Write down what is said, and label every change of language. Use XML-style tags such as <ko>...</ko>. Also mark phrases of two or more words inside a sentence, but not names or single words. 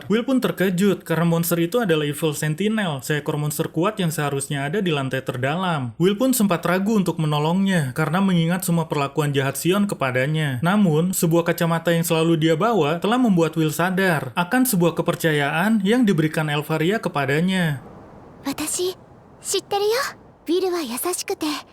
<id>Will pun terkejut karena monster itu adalah Evil Sentinel, seekor monster kuat yang seharusnya ada di lantai terdalam. Will pun sempat ragu untuk menolongnya karena mengingat semua perlakuan jahat Sion kepadanya. Namun, sebuah kacamata yang selalu dia bawa telah membuat Will sadar akan sebuah kepercayaan yang diberikan Elvaria kepadanya.</id> <ja>私、知ってるよ。Willは優しくて</ja>